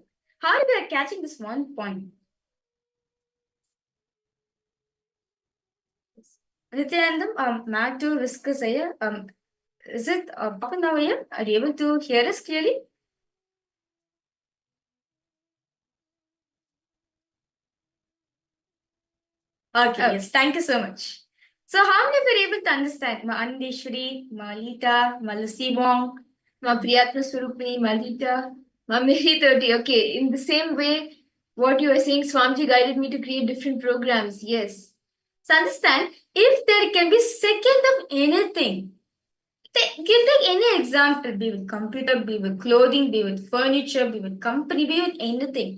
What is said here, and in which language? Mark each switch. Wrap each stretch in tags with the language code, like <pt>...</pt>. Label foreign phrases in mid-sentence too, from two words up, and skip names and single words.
<en>How many of you are catching this one point? Nithyanandam, Matt to Viscus here. Is it popping now here? Are you able to hear us clearly? Okay, yes, thank you so much. So how many of you are able to understand? Ma Andeshwari, Ma Lita, Ma Lucy Wong, Ma Priyatma Surupini, Ma Lita, Ma Miri 30. Okay, in the same way, what you are saying, Swamiji guided me to create different programs. Yes. So understand, if there can be second of anything, take any example, be with computer, be with clothing, be with furniture, be with company, be with anything.</en>